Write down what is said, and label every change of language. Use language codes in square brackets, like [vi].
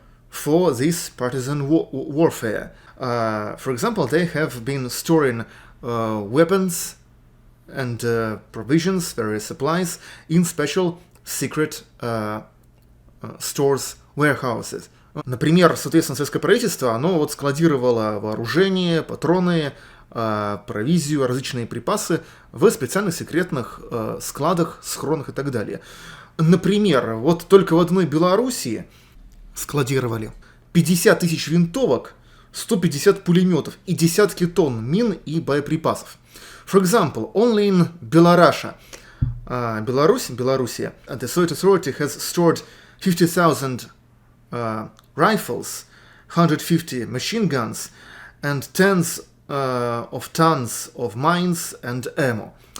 [en] for this partisan warfare. For example, they have been storing weapons and provisions, various supplies, in special secret stores, warehouses. [ru] Например, соответственно, советское правительство, оно вот складировало вооружение, патроны, провизию, различные припасы в специальных секретных складах, схронах и так далее. Например, вот только в одной Белоруссии складировали 50 тысяч винтовок, 150 пулеметов и десятки тонн мин и боеприпасов. [en] For example, only in Белорussia, Belarusia, the Soviet authority has stored 50,000 rifles, 150 machine guns, and tens of tons of mines and ammo.